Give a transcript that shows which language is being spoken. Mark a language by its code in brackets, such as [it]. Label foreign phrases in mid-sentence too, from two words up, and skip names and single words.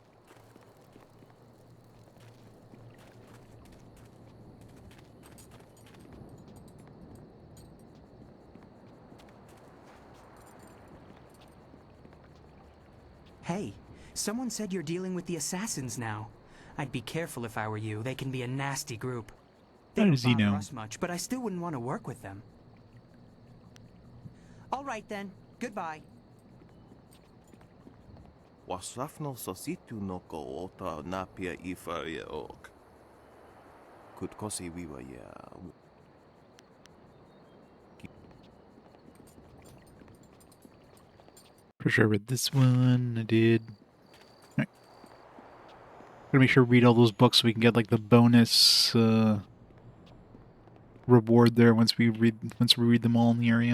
[en] Hey, someone said you're dealing with the assassins now. I'd be careful if I were you. They can be a nasty group. They How don't does he bother know? us much, but I still wouldn't want to work with them. All right then. Goodbye. Wasafno sositu no ko ota napia ifaria ok. Kutkosi wiwa ya. For sure I read this one. I did. Alright. Gotta make sure to read all those books so we can get like the bonus reward there once we read them all in the area.